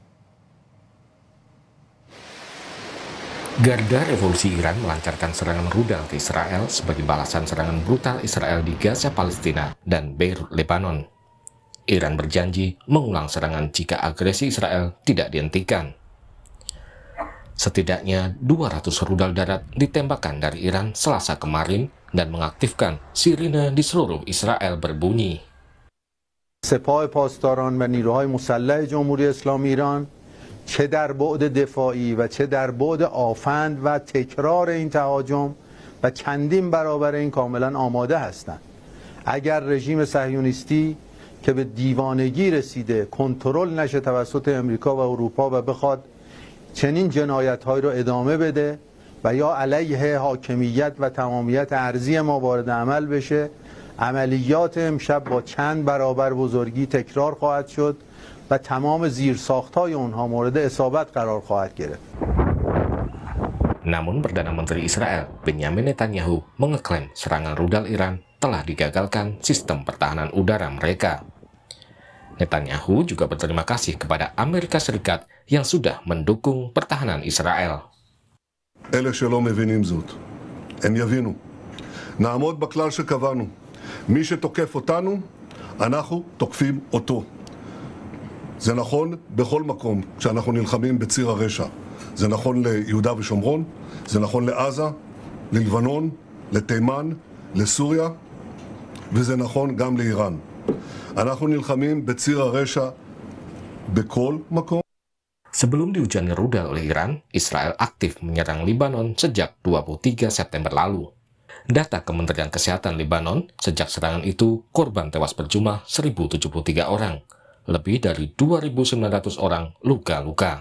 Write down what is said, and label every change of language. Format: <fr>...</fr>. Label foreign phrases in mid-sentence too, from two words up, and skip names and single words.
<id>Garda Revolusi Iran melancarkan serangan rudal ke Israel sebagai balasan serangan brutal Israel di Gaza, Palestina, dan Beirut, Lebanon. Iran berjanji mengulang serangan jika agresi Israel tidak dihentikan. Setidaknya 200 rudal darat ditembakkan dari Iran Selasa kemarin dan mengaktifkan sirine di seluruh Israel berbunyi.</id> <fa>سپاه پاسداران و نیروهای مسلح جمهوری اسلامی ایران چه در بعد دفاعی و چه در بعد آفند و تکرار این تهاجم و چندین برابر این کاملا آماده هستند. اگر رژیم صهیونیستی که به دیوانگی رسیده کنترل نشه توسط امریکا و اروپا و بخواد چنین جنایت‌هایی رو ادامه بده و یا علیه حاکمیت و تمامیت ارضی ما وارد عمل بشه، عملیات امشب با چند برابر بزرگی تکرار خواهد شد و تمام زیرساخت‌های اونها مورد اصابت قرار خواهد گرفت.</fa> <id>Namun Perdana Menteri Israel Benjamin Netanyahu mengeklaim serangan rudal Iran telah digagalkan sistem pertahanan udara mereka. Netanyahu juga berterima kasih kepada Amerika Serikat yang sudah mendukung pertahanan Israel.</id> <he>אלה שלא מבינים זאת, הם יבינו. נעמוד בכלל שקבענו. מי שתוקף אותנו, אנחנו תוקפים אותו. זה נכון בכל מקום כשאנחנו נלחמים בציר הרשע. זה נכון ליהודה ושומרון, זה נכון לעזה, ללבנון, לתימן, לסוריה, וזה נכון גם לאיראן. אנחנו נלחמים בציר הרשע בכל מקום.</he> <id>Sebelum dihujani rudal oleh Iran, Israel aktif menyerang Lebanon sejak 23 September lalu. Data Kementerian Kesehatan Lebanon, sejak serangan itu, korban tewas berjumlah 1.073 orang. Lebih dari 2.900 orang luka-luka.</id>